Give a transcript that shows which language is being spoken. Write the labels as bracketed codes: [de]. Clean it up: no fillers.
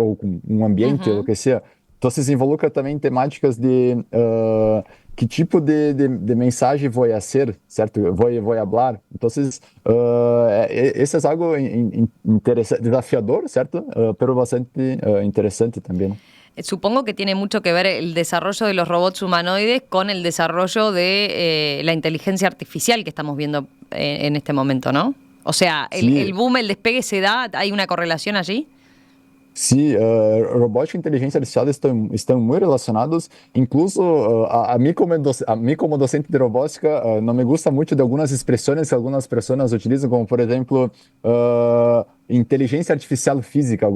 [pt] Ou com um ambiente, ou o que seja. Então, se involucra também temáticas de que tipo de mensagem vou fazer, certo? Vou falar. Então, esse é algo interessante, desafiador, certo? Pero bastante interessante também. [es] Supongo que tiene mucho que ver el desarrollo de los robots humanoides con el desarrollo de la inteligencia artificial que estamos viendo en este momento, ¿no? O sea, el boom, el despegue se da, ¿hay una correlación allí? [pt] Sim, robótica e inteligência artificial estão muito relacionados. Incluso a mim como docente de robótica, não me gusta muito de algumas expressões que algumas pessoas utilizam, como por exemplo inteligência artificial física.